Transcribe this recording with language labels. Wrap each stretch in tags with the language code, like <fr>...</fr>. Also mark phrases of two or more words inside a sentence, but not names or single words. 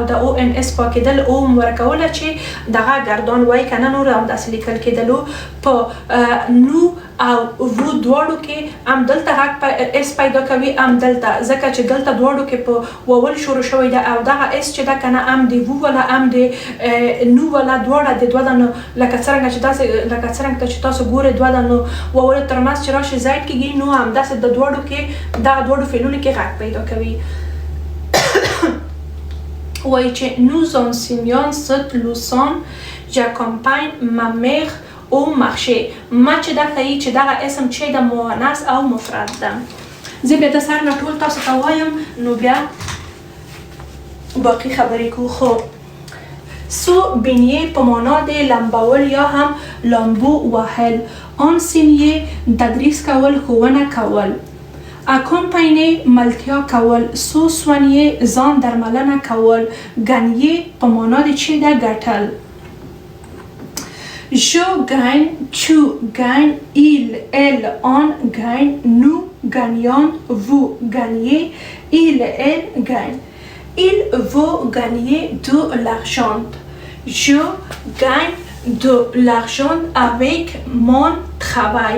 <ps>د او ان اس پاکېدل او ورکوله چې دغه ګردان وای کنه نور هم داسې لیکل کېدلو په نو او وو دواړو کې هم دلته غږ اس پیدا کوي هم دلته ځکه چې دلته دواړو کې په وول شروع شوی ده او دغه اس چې ده کنه هم د وو ولا هم د نو ولا دواړه د دوه دانو لکه څرنګه چې تاسو ګورئ دوه دانو وول ترمنځ چې راشي زاید کېږي نو همداسې د دواړو کې دغه دواړو فعلونو کې غږ پیدا کوي وایي چې</ps> <fr>nous enseignons cette leçon j'accompagne ma mère</fr> <ps>او مخشي ما چې دا ښیي چې دغه اسم چې د مؤنث او مفرد ده زه بیا د سر نه ټول تاسو ته وایم نو بیا باقي خبرې کوو خو</ps> <fr>se baigner</fr> <ps>په معنا د لمبول یا هم لامبو وهل انسینیې تدریس کول ښوونه کول اکومپاینې ملتیا کول</ps> <fr>se soigner</fr> <ps>ځان درملنه کول ګنیې په معنا د چې ده ګټل</ps> <fr>Je gagne, tu gagnes, il, elle, on gagne, nous gagnons, vous gagnez, il, elle gagne. Il veut gagner de l'argent. Je gagne de l'argent avec mon travail.</fr>